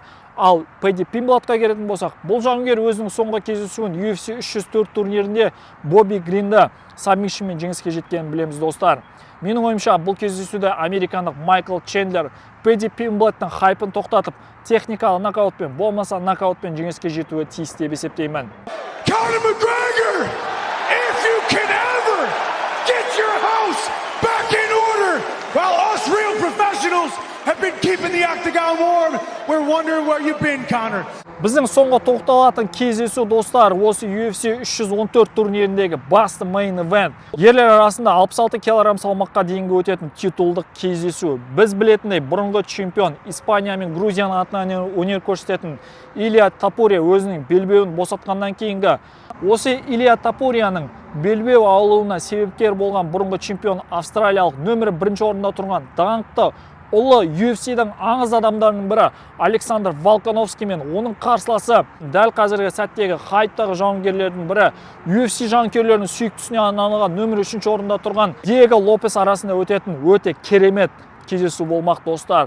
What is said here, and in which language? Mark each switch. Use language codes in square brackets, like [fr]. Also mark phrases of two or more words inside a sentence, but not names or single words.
[kk] Ал Пэдди Пимблеттқа келетін болсақ, бұл жауынгер өзінің соңғы кездесуін UFC 304 турнирінде Бобби Гринді сабмишнмен жеңіске жеткенін білеміз, достар. Менің ойымша, бұл кездесуде американдық Майкл Чендлер Пэдди Пимблеттің хайпын тоқтатып, техникалық нокаутпен, болмаса нокаутпен жеңіске жетуі тиіс деп есептеймін. [en] Conor McGregor, if you can ever get your house back in order, while us real professionals have been keeping the octagon warm, we're wondering where you've been, Conor. [kk] Біздің соңғы тоқталатын кездесу, достар, осы UFC 314 турниріндегі басты [en] main event. [kk] Ерлер арасында 66 кг салмаққа дейінгі өтетін титулдық кездесу. Біз білетіндей бұрынғы чемпион Испания мен Грузияның атынан өнер көрсететін Илья Топурия өзінің белбеуін босатқаннан кейінгі осы Илья Топурияның белбеу ауылуына себепкер болған бұрынғы чемпион австралиялық нөмірі 1 орында тұрған даңқты ұлы UFC-дің аңыз адамдарының бірі Александр Волкановский мен оның қарсыласы дәл қазіргі сәттегі хайптағы жауынгерлердің бірі UFC жанкүйерлерінің сүйіктісіне арналған нөмір 3 орында тұрған Диего Лопес арасында өтетін өте керемет кездесу болмақ, достар.